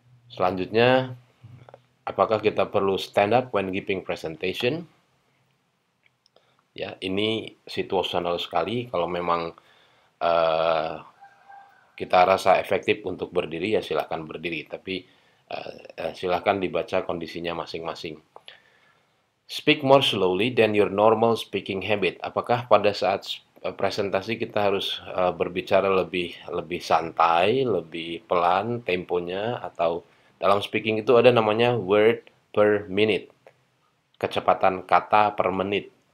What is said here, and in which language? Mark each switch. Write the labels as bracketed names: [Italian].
[Indonesian] Selanjutnya, apakah kita perlu [English] stand up when giving presentation? [Indonesian] Ya, ini situasional sekali. Kalau memang uh, kita rasa efektif untuk berdiri, ya silakan berdiri. Tapi silakan dibaca kondisinya masing-masing. [English] Speak more slowly than your normal speaking habit. [Indonesian] Apakah pada saat presentasi kita harus berbicara lebih santai, lebih pelan temponya, atau dalam speaking itu ada namanya [English] word per minute, [Indonesian] kecepatan kata per menit.